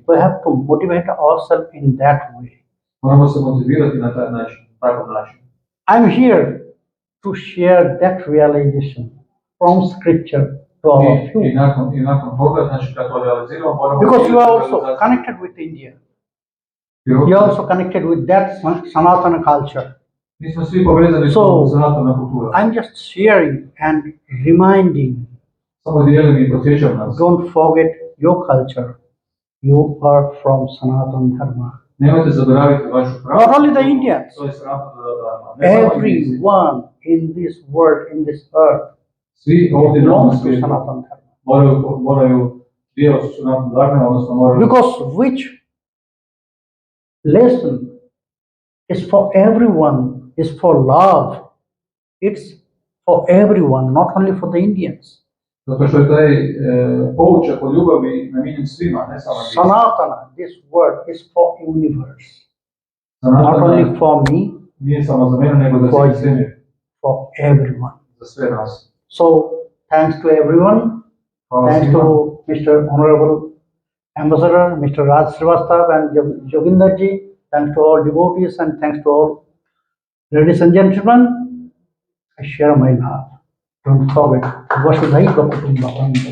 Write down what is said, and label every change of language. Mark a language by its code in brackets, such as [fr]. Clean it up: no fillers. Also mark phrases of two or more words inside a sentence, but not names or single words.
[en] We have to motivate ourselves in that way. [hr] Moramo se motivirati na taj način, takav način. [en] I'm here to share that realization from scripture to all of I you. [hr] nakon toga, znači kad to realiziramo, moramo... [en] Because you are also connected with India. You are also connected with that Sanatana culture. [hr] Mi smo svi povezani [en] So, [hr] sa Sanatana kultura. [en] I'm just sharing and reminding, [hr] Samo dijelim i podsjećam nas. [en] don't forget your culture. You are from Sanatana Dharma. [hr] Nemojte zaboraviti vašu pravu. [en] Not only the Indians. [hr] To je Sanatana Dharma. Ne samo Indijci. [en] Everyone in this world, in this earth, [hr] Svi ovdje na ovom [en] belongs to [hr] svijetu [en] Sanatana Dharma. [hr] moraju dio su Sanatana Dharma, odnosno moraju... [en] Because which lesson is for everyone, is for love. It's for everyone, not only for the Indians. [hr] Zato što je taj poučak o ljubavi namijenjen svima, ne samo Indijcima. [en] Sanatana, this word is for universe. Not Sanatana only for me, [hr] nije samo za mene, nego za [en] For [hr] cijeli [en] you. [hr] svemir, [en] for everyone. [hr] za sve nas. [en] So, thanks to everyone. [hr] Hvala [en] Thanks [hr] svima. [en] to Mr. Honorable Ambassador, Mr. Raj Srivastav and Joginderji. Thanks to all devotees and thanks to all ladies and gentlemen. I share my love. Don't forget, [sa] Vasudhaiva Kutumbakam.